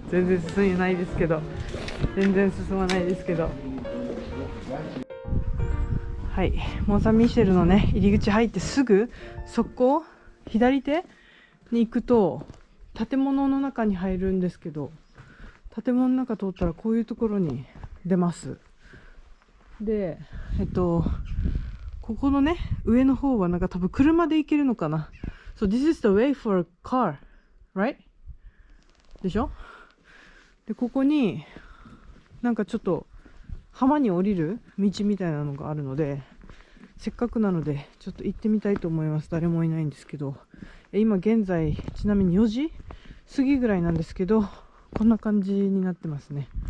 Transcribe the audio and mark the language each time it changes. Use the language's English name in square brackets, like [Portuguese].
[Japanese] 全然進みないですけど、全然進まないですけど、はい、モンサンミシェルのね入り口入ってすぐそこ左手に行くと建物の中に入るんですけど、建物の中通ったらこういうところに出ます。でここのね上の方はなんか多分車で行けるのかな。 [English] So this is the way for a car, right? [Japanese] でしょ。でここになんかちょっと浜に降りる道みたいなのがあるので、せっかくなのでちょっと行ってみたいと思います。誰もいないんですけど、今現在ちなみに4時過ぎぐらいなんですけど、こんな感じになってますね。